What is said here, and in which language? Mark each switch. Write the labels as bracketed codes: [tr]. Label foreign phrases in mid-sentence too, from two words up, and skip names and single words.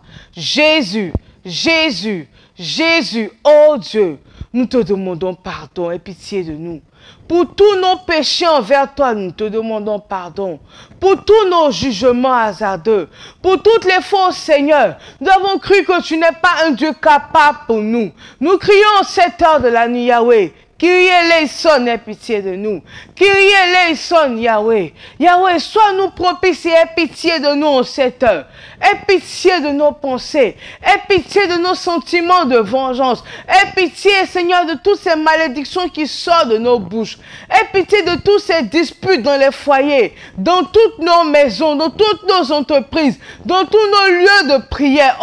[fr] Jésus, Jésus, Jésus, oh Dieu, nous te demandons pardon et pitié de nous. Pour tous nos péchés envers toi, nous te demandons pardon. Pour tous nos jugements hasardeux, pour toutes les fautes, Seigneur, nous avons cru que tu n'es pas un Dieu capable pour nous. Nous crions en cette heure de la nuit, Yahweh. [el] Κύριε ελέησον, [fr] aie pitié de nous. [el] Κύριε ελέησον, [fr] Yahweh. Yahweh, sois-nous propice et aie pitié de nous en cette heure. Aie pitié de nos pensées. Aie pitié de nos sentiments de vengeance. Aie pitié, Seigneur, de toutes ces malédictions qui sortent de nos bouches. Aie pitié de toutes ces disputes dans les foyers, dans toutes nos maisons, dans toutes nos entreprises, dans tous nos lieux de prière.